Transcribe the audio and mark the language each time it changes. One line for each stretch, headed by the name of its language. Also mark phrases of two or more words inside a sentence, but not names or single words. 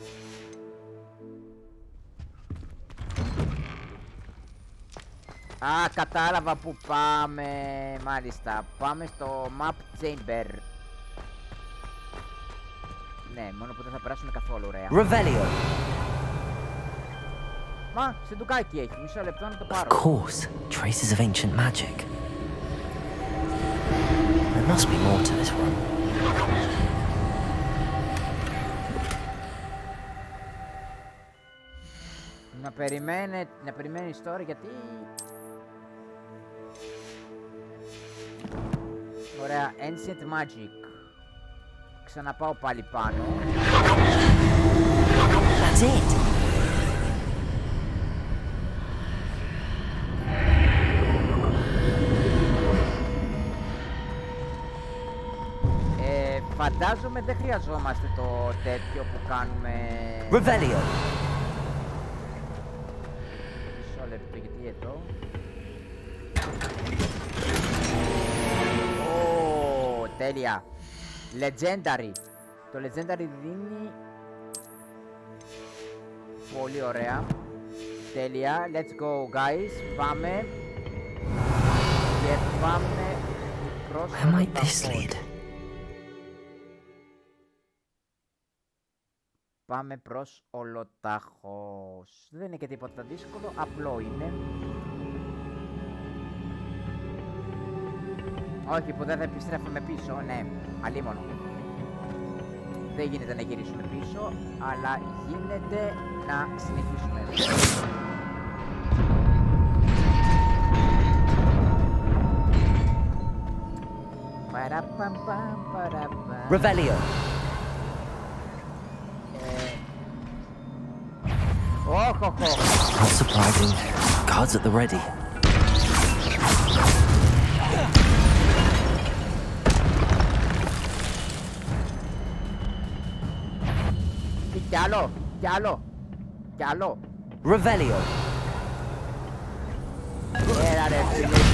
Greek: Α, κατάλαβα που πάμε. Μάλιστα, πάμε στο Map Chamber. Ναι, μόνο που δεν θα περάσουμε καθόλου ωραία. Revelio! Μα, σε ντουκάκι έχει, μισό λεπτό να το
English: Of
Greek: πάρω.
English: course, traces of ancient magic. There must be more to this room.
Greek: Να περιμένεις τώρα γιατί... Ωραία,
English: Ancient Magic.
Greek: Ξαναπάω πάλι πάνω.
English: That's it!
Greek: Φαντάζομαι δεν χρειαζόμαστε το τέτοιο που κάνουμε... Revelio! Μισό λεπτό, γιατί εδώ... Τέλεια. Legendary. Το Legendary δίνει... Πολύ ωραία. Τέλεια.
English: Let's go guys.
Greek: Πάμε. Και πάμε προς...
English: Where might this lead?
Greek: Πάμε προς Ολοτάχος. Δεν είναι και τίποτα δύσκολο, απλό είναι. Όχι, που δεν θα επιστρέφουμε πίσω, ναι, αλίμονο. Δεν γίνεται να γυρίσουμε πίσω, αλλά γίνεται να συνεχίσουμε. Revelio.
English: Not surprising. Guards at the ready.
Greek: Κι άλλο. Revelio. Έλα ρε φίλε.